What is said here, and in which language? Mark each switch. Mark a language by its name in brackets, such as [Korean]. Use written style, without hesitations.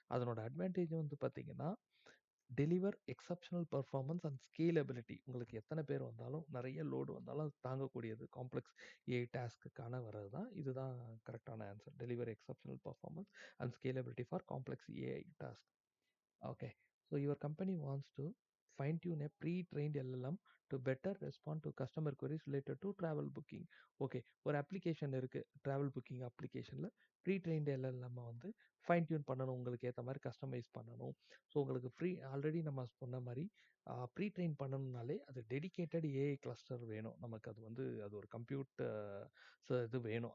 [Tamil] அதனோட அட்வான்டேஜ் வந்து பார்த்தீங்கன்னா, [English] Deliver exceptional performance and scalability. [Tamil] உங்களுக்கு எத்தன பேர் வந்தாலும், நெறைய லோட் வந்தாலும் அது தாங்கக்கூடியது. காம்ப்ளெக்ஸ் ஏஐ டாஸ்க்குக்கான வர்றது தான். இதுதான் கரெக்ட்டான answer. [English] Deliver exceptional performance and scalability for complex AI task. Okay. So your company wants to fine-tune a pre-trained LLM to better respond to customer queries related to travel booking. [Tamil] Okay. ஒரு application இருக்கு. Travel booking அப்ளிகேஷன்ல pre trained LLM வந்து fine tune பண்ணணும். உங்களுக்கு ஏத்த மாரி customise பண்ணணும். So உங்களுக்கு already நம்ம சொன்ன மாரி ப்ரீ ட்ரெயின் பண்ணணும்னாலே அது டெடிகேட்டட் ஏஐ கிளஸ்டர் வேணும். நமக்கு அது வந்து அது ஒரு கம்ப்யூட் இது வேணும்.